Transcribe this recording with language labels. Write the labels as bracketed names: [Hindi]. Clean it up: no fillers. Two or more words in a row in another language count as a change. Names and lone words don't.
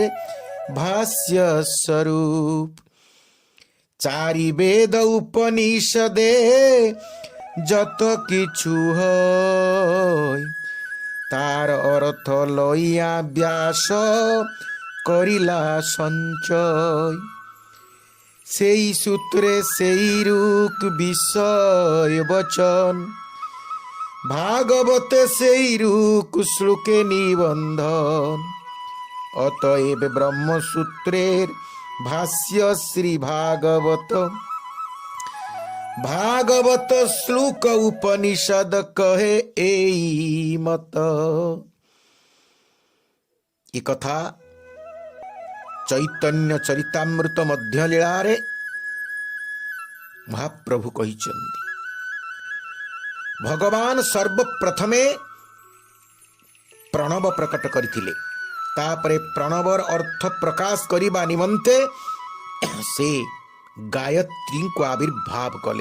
[Bangla] ভাষ্য স্বরূপ চারি বেদ উপনিষদে যত কিছু হয় তার অর্থ লইয়া ব্যাস করিলা সঞ্চয় সেই সূত্রে সেই রূপ বিষয় বচন, ভাগবতে সেই রূপ শ্লোকে নিবন্ধন। অতএব ব্রহ্মসূত্রের ভাষ্য শ্রী ভাগবত, ভাগবত শ্লোক উপনিষদ কহে এই মত। [Odia] ଏ କଥା ଚୈତନ୍ୟ ଚରିତାମୃତ ମଧ୍ୟ ଲୀଳାରେ ମହାପ୍ରଭୁ କହିଛନ୍ତି। ଭଗବାନ ସର୍ବପ୍ରଥମେ ପ୍ରଣବ ପ୍ରକଟ କରିଥିଲେ, ତାପରେ ପ୍ରଣବର ଅର୍ଥ ପ୍ରକାଶ କରିବା ନିମନ୍ତେ ସେ ଗାୟତ୍ରୀଙ୍କୁ ଆବିର୍ଭାବ କଲେ।